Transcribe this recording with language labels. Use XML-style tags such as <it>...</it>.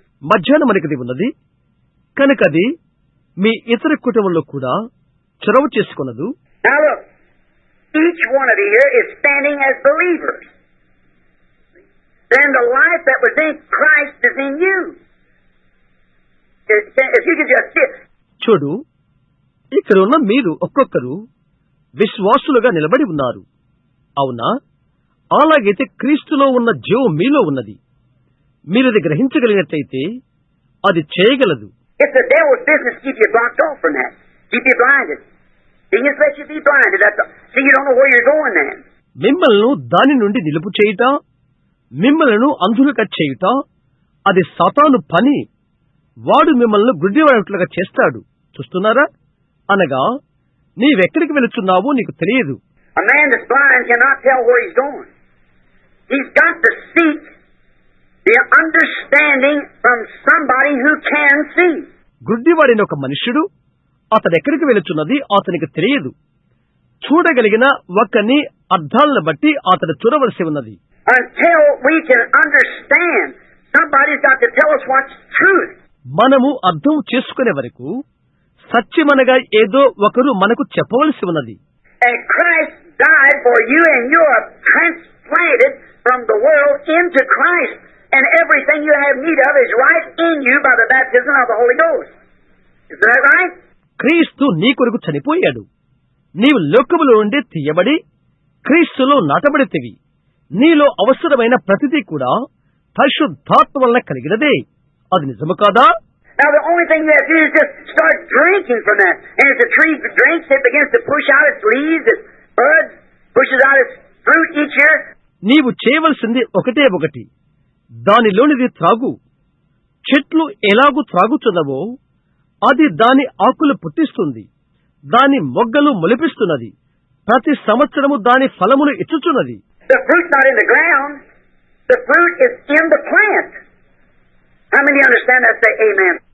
<te>మధ్యాహ్నం మనకిది ఉన్నది కనుక అది మీ ఇతర కుటుంబంలో కూడా చొరవ చేసుకున్నదు.</te> <en>Now look, each one of you here is standing as believers. Then the life that was in Christ is in you. If you could just sit.</en> <te>చూడు, ఇక్కడ ఉన్న మీరు ఒక్కొక్కరు విశ్వాసులుగా నిలబడి ఉన్నారు. అవునా? అలాగైతే క్రీస్తులో ఉన్న జీవం మీలో ఉన్నది. మీరు అది గ్రహించగలిగినట్లయితే అది చేయగలదు.</te> <en>It's the devil's business to keep you blocked off from that. Keep you blinded. He just lets you be blinded. So you don't know where you're going then.</en> <te>మిమ్మల్ని దాని నుండి నిలుపు చేయుట, మిమ్మల్ని అంధులుగా చేయుట అది సాతాను పని. వాడు మిమ్మల్ని గుడ్డివాడినట్లుగా చేస్తాడు. చూస్తున్నారా? అనగా నీవెక్కడికి వెళుతున్నావో నీకు తెలియదు.</te> <en>A man that's blind cannot tell where he's going. He's got to seek the understanding from somebody who can see.</en> <te>గుడ్డివాడిన ఒక మనుష్యుడు అతడెక్కడికి వెళుతున్నది అతనికి తెలియదు. చూడగలిగిన ఒకని అర్థాలను బట్టి అతడు చూడవలసి ఉన్నది.</te> <en>Until we can understand, somebody's got to tell us what's truth.</en> <te>మనము అర్థం చేసుకునే వరకు సత్యమనగా ఏదో ఒకరు మనకు చెప్పవలసి ఉన్నది.</te> <en>And Christ died for you and you are transplanted from the world into Christ. And everything you have need of is right in you by the baptism of the Holy Ghost. Isn't that right?</en> <te>క్రీస్తు నీ కొరకు చనిపోయాడు. నీవు లోకములో నుండి తీయబడి క్రీస్తులో నాటబడితివి. నీలో అవసరమైన ప్రతిదీ కూడా పరిశుద్ధాత్మ వలన కలిగినదే. అది నిజము కాదా?</te> <en>Now the only thing you have to do is just start drinking from that. And as the tree drinks, it begins to push out its leaves, its buds, pushes out its fruit each year.</en> <te>నీవు చేయవలసింది ఒకటే ఒకటి. దానిలోనిది త్రాగు. చెట్లు ఎలాగూ త్రాగుతున్నవో అది దాని ఆకులు పుట్టిస్తుంది, దాని మొగ్గలు మొలిపిస్తున్నది, ప్రతి సంవత్సరము దాని ఫలములు ఇచ్చుచున్నది.</te> <en>The fruit's not in the ground. The fruit is in the plant. How many understand that? Say amen.</en>